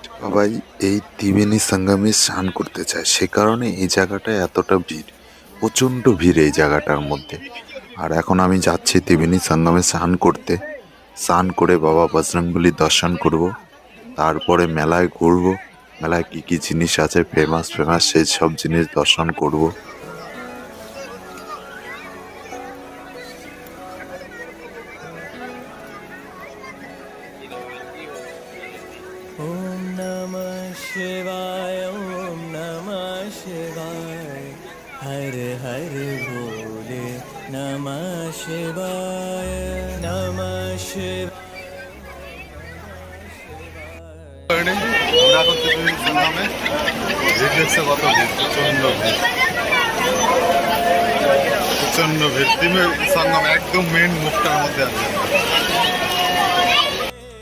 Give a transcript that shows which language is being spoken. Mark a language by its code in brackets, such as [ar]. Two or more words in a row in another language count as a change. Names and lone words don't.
[bn] সবাই এই ত্রিবেণী সঙ্গমে স্নান করতে চায়, সে কারণে এই জায়গাটায় এতটা ভিড়, প্রচন্ড ভিড় এই জায়গাটার মধ্যে। আর এখন আমি যাচ্ছি ত্রিবেণী সঙ্গমে স্নান করতে। স্নান করে বাবা বজরংবলীর দর্শন করব, তারপরে মেলায় ঘুরবো। মেলায় কি কি জিনিস আছে ফেমাস সেই সব জিনিস দর্শন করব। [sa] ओम नमः शिवाय, ओम नमः शिवाय, हर हर भोले नमः शिवाय, नमः शिवाय। [bn] প্রচন্ড ভিড় সঙ্গম একদম মেন মুখটার মধ্যে আছে।